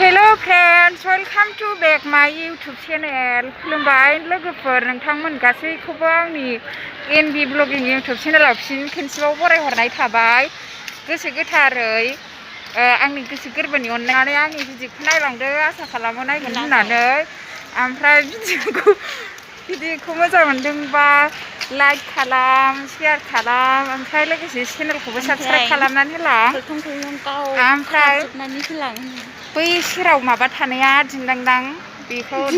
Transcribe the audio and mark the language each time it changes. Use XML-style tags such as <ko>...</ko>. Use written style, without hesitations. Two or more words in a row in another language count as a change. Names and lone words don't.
<en>Hello friends, welcome to back my YouTube channel.</en> <brx>खुलुमबाय लोगोफोर नोंथांमोन गासैखौबो आंनि एनबि ब्लगिं YouTube चेनेलाव फिन खेनसेबाव बरायहरनाय थाबाय गोसो गोथारै आंनि गोसो गोरबोनि अननानै आंनि भिडिअखौ नायलांदो आसा खालामो नायगोन होननानै ओमफ्राय भिडिअखौ मोजां मोनदोंबा लाइक खालाम शेयार खालाम ओमफ्राय लोगोसे चेनेलखौबो साबस्क्राइब खालामनानै होलां ओमफ्राय बै सेराव माबा थानाया दिंदांदां बेखौ</brx>